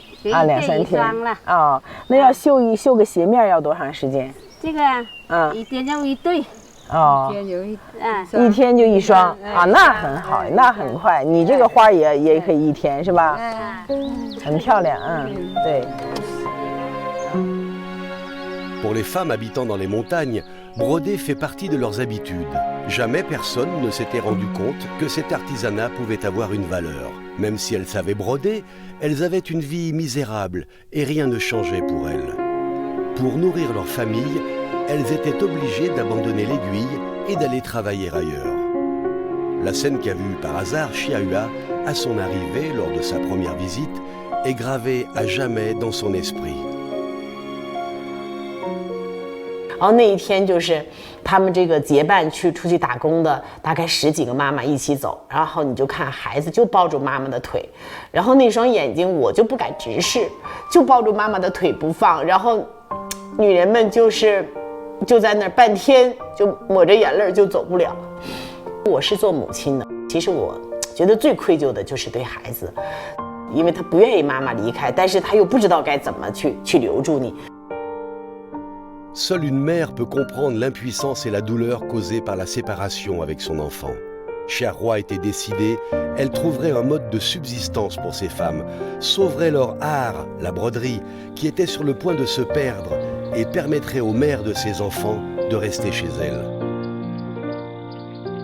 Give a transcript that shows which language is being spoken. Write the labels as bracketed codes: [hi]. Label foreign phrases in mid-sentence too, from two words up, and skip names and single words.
[zh] 啊，2-3天了。哦，那要绣个鞋面要多长时间？这个一天就一对。哦。一天就一双啊，那很好，那很快。你这个花也可以一天是吧？很漂亮，对。 [fr] Pour les femmes habitant dans les montagnes, broder fait partie de leurs habitudes. Jamais personne ne s'était rendu compte que cet artisanat pouvait avoir une valeur. Même si elles savaient broder, elles avaient une vie misérable et rien ne changeait pour elles. Pour nourrir leur famille, elles étaient obligées d'abandonner l'aiguille et d'aller travailler ailleurs. La scène qu'a vue par hasard Xiahua à son arrivée lors de sa première visite est gravée à jamais dans son esprit. [zh] 然后那一天就是他们这个结伴出去打工的，大概10几个妈妈一起走，然后你就看孩子就抱住妈妈的腿，然后那双眼睛我就不敢直视，就抱住妈妈的腿不放，然后女人们就在那儿半天就抹着眼泪就走不了。我是做母亲的，其实我觉得最愧疚的就是对孩子，因为他不愿意妈妈离开，但是他又不知道该怎么去留住你。 [fr] Seule une mère peut comprendre l'impuissance et la douleur causées par la séparation avec son enfant. Xiahua était décidée, elle trouverait un mode de subsistance pour ces femmes, sauverait leur art, la broderie, qui était sur le point de se perdre, et permettrait aux mères de ses enfants de rester chez elles.